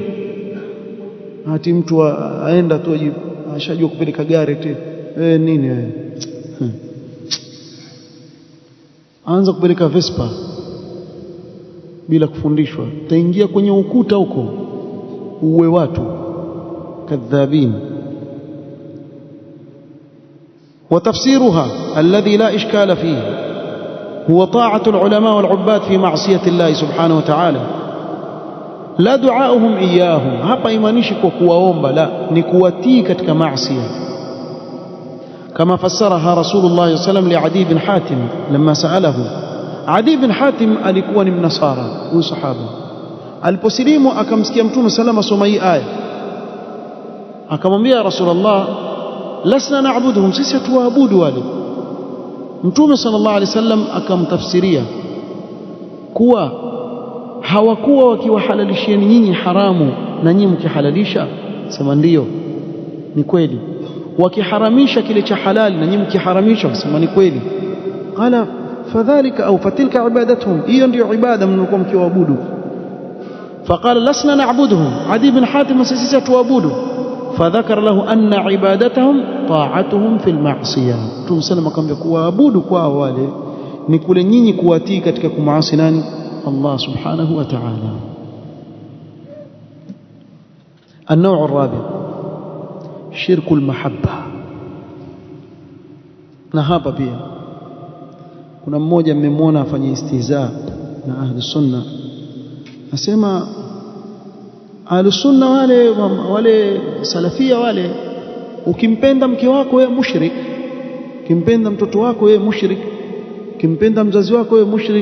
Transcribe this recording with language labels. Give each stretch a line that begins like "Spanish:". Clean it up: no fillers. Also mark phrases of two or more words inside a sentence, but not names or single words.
Swahili: Hati mtu aenda tu ashajua kupeleka gari eti nini wewe? Anza kupeleka Vespa bila kufundishwa, utaingia kwenye ukuta huko uwe watu kadhabin.
Arabic: وتفسيرها الذي لا إشكال فيه هو طاعة العلماء والعباد في معصية الله سبحانه وتعالى لا دعاؤهم إياهم.
Swahili: hapa imanishi kwa kuwaomba, la ni kuwatii katika maasiya.
Arabic: كما فسرها رسول الله صلى الله عليه وسلم لعدي بن حاتم لما سأله.
Swahili: عدي بن حاتم alikuwa ni mnasara, huyu sahaba. Aliposilimu akamsikia Mtume salama soma hii aya, akamwambia Rasulullah,
Arabic: لسنا نعبدهم,
Swahili: sisi hatuwaabudu wale. Mtume
Arabic: صلى الله عليه وسلم
Swahili: akamtafsiria kuwa hawakuwa wakiwahalalishieni nyinyi haramu na nyinyi mkihalalisha. Sema ndio, ni kweli. Wakiharamisha kile cha halali na nyinyi mkiharamisha, sema ni kweli.
Arabic: قال فذلك أو فتلك عبادتهم,
Swahili: hiyo ndio ibada mnayokuwa mkiwaabudu.
Arabic: فقال لسنا نعبدهم,
Swahili: Adi bin Hatim, sisi hatuwaabudu.
Arabic: فذكر له أن عبادتهم طاعتهم في المعصية.
Swahili: Mtume sallam akamwambia kuabudu kwa wale ni kule nyinyi kuwatii katika kumaasi nani?
Arabic: الله سبحانه وتعالى. النوع الرابع شرك المحبة.
Swahili: Na hapa pia kuna mmoja mmemwona afanye istihza na
Arabic: أهل السنة,
Swahili: asema
Arabic: أهل السنة
Swahili: wale salafia wale, ukimpenda mke wako wewe mushrik, ukimpenda mtoto wako wewe mushrik, ukimpenda mzazi wako wewe mushrik.